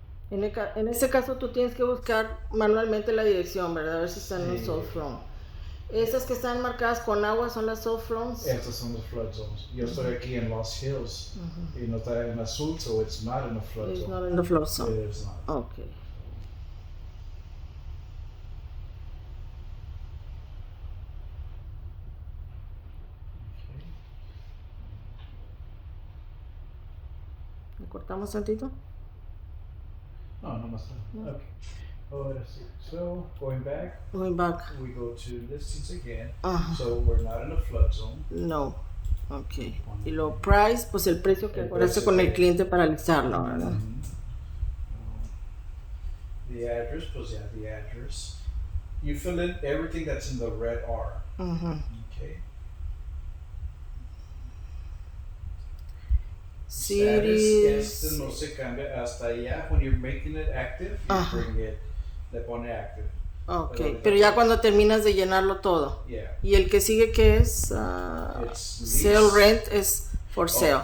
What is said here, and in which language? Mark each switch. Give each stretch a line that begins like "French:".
Spanish: en este caso tú tienes que buscar manualmente la dirección, ¿verdad? A ver si están en los soft front. Esas que están marcadas con agua son las soft fronts. Estas son las flood zones. Yo estoy aquí en Los Hills y no está en azul,
English: so it's not in a flood zone. It's not in the flood zone. It is not. Okay.
Spanish: ¿Le cortamos tantito? No más. No. Okay. Ahora sí.
English: So, going back, we go to listings again. So, we're not in a flood zone. No. Ok.
Spanish: Y lo price, pues el precio que acordaste con el cliente para listarlo, ¿verdad?
English: The address,
Spanish: pues
English: yeah, the address. You fill in everything that's in the red R. Okay.
Spanish: Status, no se cambia hasta allá.
English: When you're making it active, you bring it,
Spanish: le pone
English: active.
Spanish: Ok, pero ya cuando terminas de llenarlo todo.
English: Yeah.
Spanish: Y el que sigue que es sale rent es
English: for sale.